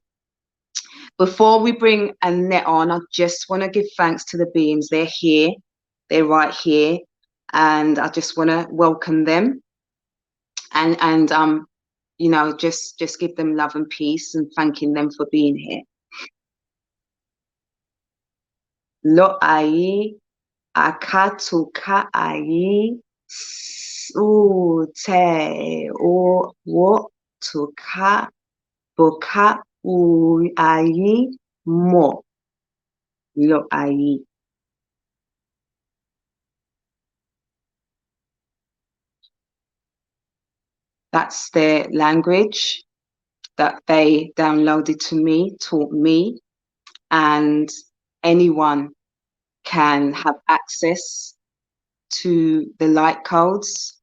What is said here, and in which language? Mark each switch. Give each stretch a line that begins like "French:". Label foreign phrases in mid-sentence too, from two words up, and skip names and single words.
English: Before we bring Annette on, I just want to give thanks to the beings. They're here. They're right here. And I just want to welcome them and just give them love and peace and thanking them for being here. Lo ai akatuka ai su te o wo tuka boka u ai mo. Lo ai. That's their language that they downloaded to me, taught me, and anyone can have access to the light codes.